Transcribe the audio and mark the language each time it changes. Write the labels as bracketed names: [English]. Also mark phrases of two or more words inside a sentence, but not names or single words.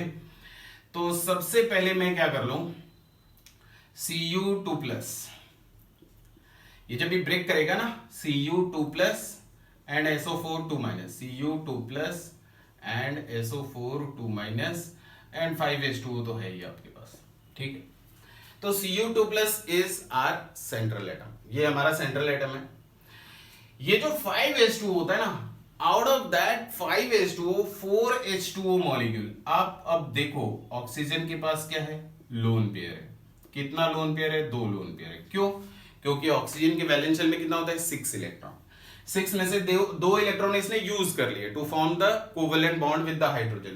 [Hindi] तो सबसे पहले मैं क्या कर लूं, Cu2+, ये जब भी ब्रेक करेगा ना, Cu2+ एंड SO4 2-, Cu2+ एंड SO4 2- एंड 5H2O तो है ही आपके पास। ठीक है, तो [English] Cu2+ is our central atom, [Hindi] ये हमारा [English] central atom [Hindi] है। ये जो 5H2O होता है ना, [English] out of that 5H2O 4H2O molecule. [Hindi] आप अब देखो ऑक्सीजन के पास क्या है, [English] lone pair [Hindi] है। कितना [English] lone pair [Hindi] है, 2 [English] lone pair [Hindi] है। क्यों, क्योंकि ऑक्सीजन के [English] valence shell [Hindi] में कितना होता है, 6 इलेक्ट्रॉन। 6 में से 2 इलेक्ट्रॉन इसने यूज कर लिए [English] to form the covalent bond with the hydrogen.